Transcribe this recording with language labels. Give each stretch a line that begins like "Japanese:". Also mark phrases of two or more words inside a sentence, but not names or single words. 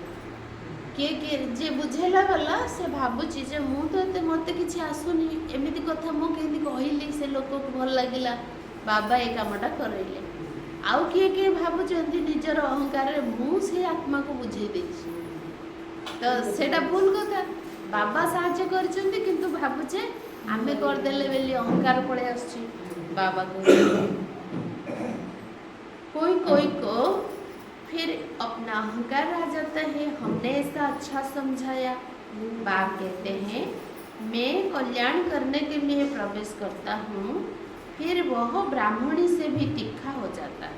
Odia: କିଏ ଯିଏ ବୁଝେଇଲା ବାଲା ସେ ଭାବୁଛି ଯେ ମୁଁ ତ ମୋତେ କିଛି ଆସୁନି, ଏମିତି କଥା ମୁଁ କେମିତି କହିଲି ସେ ଲୋକକୁ ଭଲ ଲାଗିଲା, ବାବା ଏ କାମଟା କରେଇଲେ। ଆଉ କିଏ ଭାବୁଛନ୍ତି ନିଜର ଅହଙ୍କାରରେ ମୁଁ ସେ ଆତ୍ମାକୁ ବୁଝେଇ ଦେଇଛି, ତ ସେଇଟା ଭୁଲ କଥା। ବାବା ସାହାଯ୍ୟ କରିଛନ୍ତି, କିନ୍ତୁ ଭାବୁଛେ ଆମେ କରିଦେଲେ ବୋଲି ଅହଙ୍କାର ପଳେଇ ଆସୁଛି।
Hindi: बाबा कोई को फिर अपना अहंकार आ जाता है, हमने ऐसा अच्छा समझाया। बाप कहते हैं मैं कल्याण करने के लिए प्रवेश करता हूँ, फिर वह ब्राह्मणी से भी तीखा हो जाता है।